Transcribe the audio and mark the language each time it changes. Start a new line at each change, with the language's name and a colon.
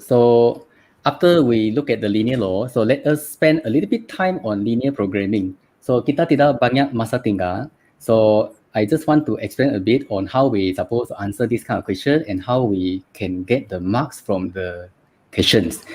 English: So after we look at the linear law, so let us spend a little bit time on linear programming.
Malay: So kita tidak banyak masa tinggal.
English: So I just want to explain a bit on how we supposed to answer this kind of question and how we can get the marks from the questions.